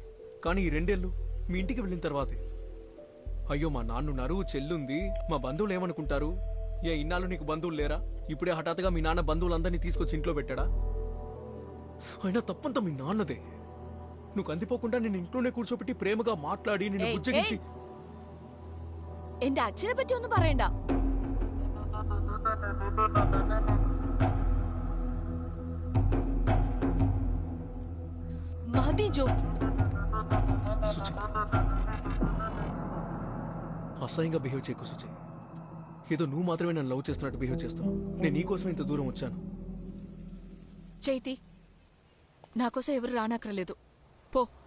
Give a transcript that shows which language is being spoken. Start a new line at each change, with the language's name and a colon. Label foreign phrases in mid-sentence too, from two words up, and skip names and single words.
Telugu: కానీ ఈ 2 ఏళ్ళు మీ ఇంటికి వెళ్ళిన తర్వాతే, అయ్యో మా నాన్నున్నారు, చెల్లుంది, మా బంధువులు ఏమనుకుంటారు, ఇన్నాళ్ళు నీకు బంధువులు లేరా, ఇప్పుడే హఠాత్తుగా మీ నాన్న బంధువులందరినీ తీసుకొచ్చి ఇంట్లో పెట్టాడా? అయినా తప్పంతా మీ నాన్నదే. నువ్వు కందిపోకుండా నేను ఇంట్లోనే కూర్చోబెట్టి ప్రేమగా మాట్లాడి నిన్ను బుజ్జగించి.
Malayalam: എന്റെ അച്ഛനെ പറ്റി ഒന്നും പറയണ്ട. മതി ജോ.
Telugu: సుచి, అసహ్యంగా బిహేవ్ చేయకు సుచి. ఏదో నువ్వు మాత్రమే నన్ను లవ్ చేస్తున్నట్టు బిహేవ్ చేస్తున్నావు. నేను నీకోసమే ఇంత దూరం వచ్చాను. చైతి, నాకోసం ఎవరు రానక్కర్లేదు, పో.